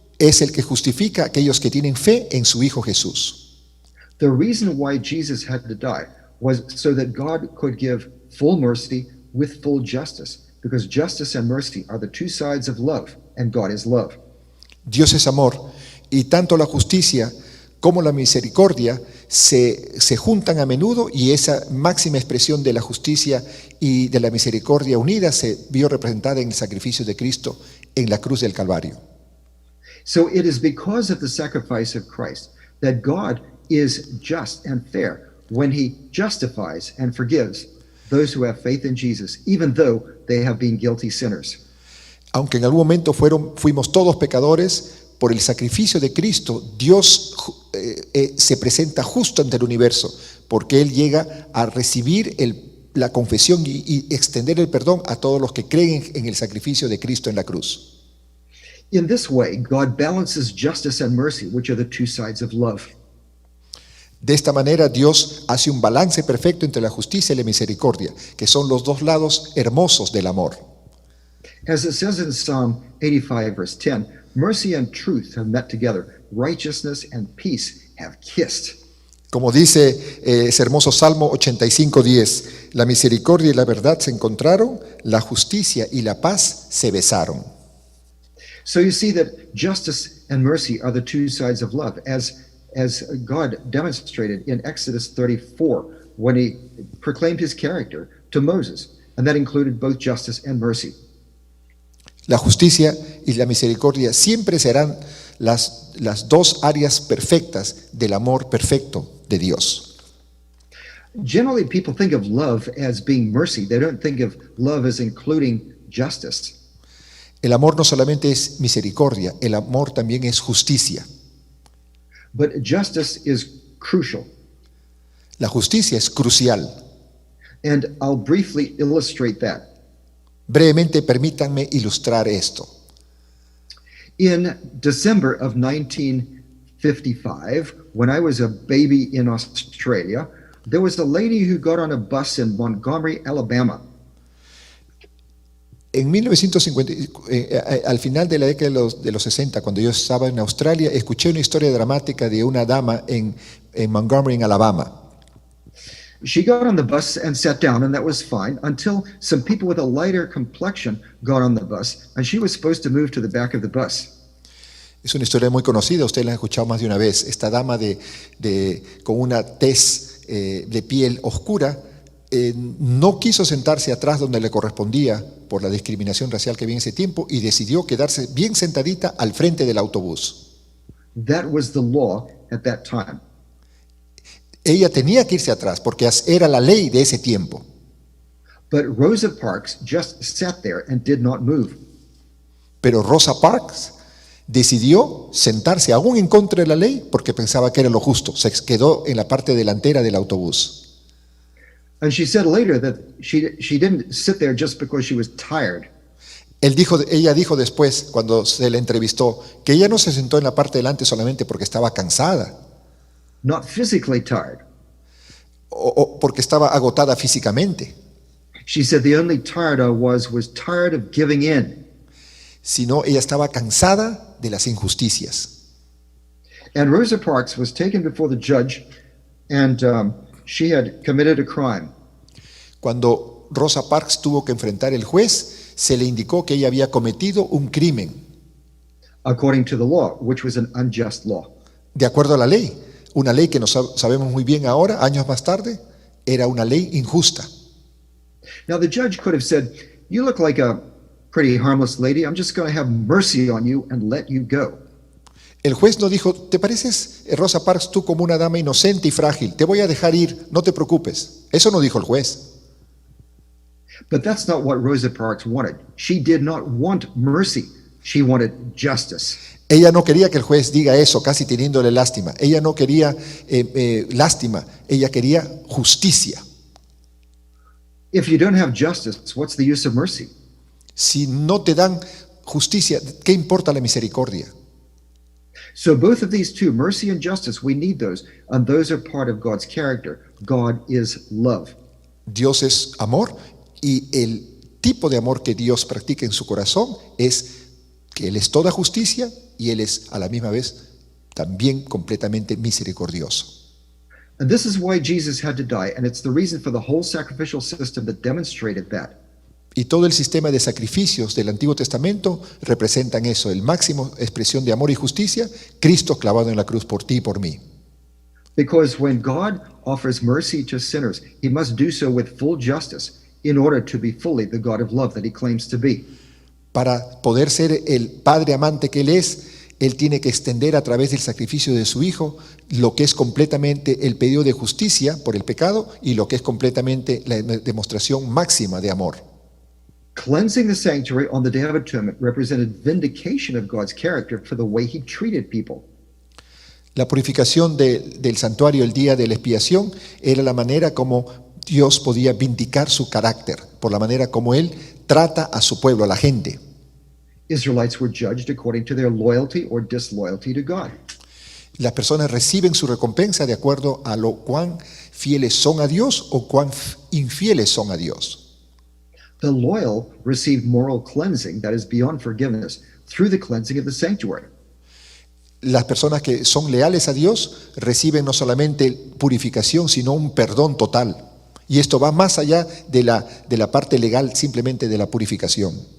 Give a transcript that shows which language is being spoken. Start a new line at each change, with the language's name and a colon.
Spanish: es el que justifica a aquellos que tienen fe en su Hijo Jesús.
English: The reason why Jesus had to die was so that God could give full mercy with full justice, because justice and mercy are the two sides of love, and God is love.
Spanish: Dios es amor, y tanto la justicia como la misericordia se juntan a menudo, y esa máxima expresión de la justicia y de la misericordia unida se vio representada en el sacrificio de Cristo en la cruz del Calvario.
English: So it is because of the sacrifice of Christ that God is just and fair when he justifies and forgives those who have faith in Jesus, even though they have been guilty sinners.
Spanish: Aunque en algún momento fuimos todos pecadores, por el sacrificio de Cristo, Dios se presenta justo ante el universo, porque Él llega a recibir la confesión y extender el perdón a todos los que creen en el sacrificio de Cristo en la cruz.
English: In this way, God balances justice and mercy, which are the two sides of love.
Spanish: De esta manera, Dios hace un balance perfecto entre la justicia y la misericordia, que son los dos lados hermosos del amor.
English: As it says in Psalm 85, verse 10, mercy and truth have met together, righteousness and peace have kissed.
Spanish: Como dice ese hermoso Salmo 85:10, la misericordia y la verdad se encontraron, la justicia y la paz se besaron.
English: So you see that justice and mercy are the two sides of love, as God demonstrated in Exodus 34 when he proclaimed his character to Moses, and that included both justice and mercy.
Spanish: La justicia y la misericordia siempre serán las dos áreas perfectas del amor perfecto de Dios.
English: Generally, people think of love as being mercy. They don't think of love as including justice.
Spanish: El amor no solamente es misericordia, el amor también es justicia.
English: But justice is crucial.
Spanish: La justicia es crucial.
English: And I'll briefly illustrate that.
Spanish: Brevemente, permítanme ilustrar esto.
English: In December of 1955, when I was a baby in Australia, there was a lady who got on a bus in Montgomery, Alabama.
Spanish: En 1950, al final de la década de los 60, cuando yo estaba en Australia, escuché una historia dramática de una dama en Montgomery, en Alabama.
English: She got on the bus and sat down, and that was fine, until some people with a lighter complexion got on the bus, and she was supposed to move to the back of the bus.
Spanish: Es una historia muy conocida, ustedes la han escuchado más de una vez. Esta dama con una tez de piel oscura no quiso sentarse atrás donde le correspondía por la discriminación racial que había en ese tiempo y decidió quedarse bien sentadita al frente del autobús.
English: That was the law at that time.
Spanish: Ella tenía que irse atrás porque era la ley de ese tiempo.
English: But Rosa Parks just sat there and did not move.
Spanish: Pero Rosa Parks decidió sentarse aún en contra de la ley porque pensaba que era lo justo. Se quedó en la parte delantera del autobús.
English: And she said later that she didn't sit there just because she was tired.
Spanish: Ella dijo después, cuando se le entrevistó, que ella no se sentó en la parte delante solamente porque estaba cansada.
English: Not physically tired.
Spanish: O porque estaba agotada físicamente.
English: She said the only tired I was tired of giving in.
Spanish: Sino ella estaba cansada de las injusticias.
English: And Rosa Parks was taken before the judge, and she had committed a crime.
Spanish: Cuando Rosa Parks tuvo que enfrentar al juez, se le indicó que ella había cometido un crimen.
English: According to the law, which was an unjust law.
Spanish: De acuerdo a la ley, una ley que no sabemos muy bien ahora, años más tarde, era una ley injusta.
English: Now the judge could have said, "You look like a pretty harmless lady. I'm just going to have mercy on you and let you go."
Spanish: El juez no dijo, ¿te pareces, Rosa Parks, tú como una dama inocente y frágil? Te voy a dejar ir, no te preocupes. Eso no dijo el juez.
English: But that's not what Rosa Parks wanted. She did not want mercy. She wanted justice.
Spanish: Ella no quería que el juez diga eso, casi teniéndole lástima. Ella no quería lástima, ella quería justicia.
English: If you don't have justice, what's the use of mercy?
Spanish: Si no te dan justicia, ¿qué importa la misericordia?
English: So both of these two, mercy and justice, we need those, and those are part of God's character. God is love.
Spanish: Dios es amor y el tipo de amor que Dios practica en su corazón es que Él es toda justicia y Él es a la misma vez también completamente misericordioso.
English: And this is why Jesus had to die, and it's the reason for the whole sacrificial system that demonstrated that.
Spanish: Y todo el sistema de sacrificios del Antiguo Testamento representan eso, el máximo expresión de amor y justicia, Cristo clavado en la cruz por ti y por mí.
English: Because when God offers mercy to sinners, he must do so with full justice in order to be fully the God of love that he claims to be.
Spanish: Para poder ser el Padre amante que Él es, Él tiene que extender a través del sacrificio de su Hijo lo que es completamente el pedido de justicia por el pecado y lo que es completamente la demostración máxima de amor.
English: Cleansing the sanctuary on the Day of Atonement represented vindication of God's character for the way he treated people.
Spanish: La purificación del santuario el día de la expiación era la manera como Dios podía vindicar su carácter, por la manera como Él trata a su pueblo, a la gente.
English: Israelites were judged according to their loyalty or disloyalty to God.
Spanish: Las personas reciben su recompensa de acuerdo a lo cuán fieles son a Dios o cuán infieles son a Dios.
English: The loyal received moral cleansing that is beyond forgiveness through the cleansing of the sanctuary.
Spanish: Las personas que son leales a Dios reciben no solamente purificación, sino un perdón total. Y esto va más allá de la parte legal, simplemente de la purificación.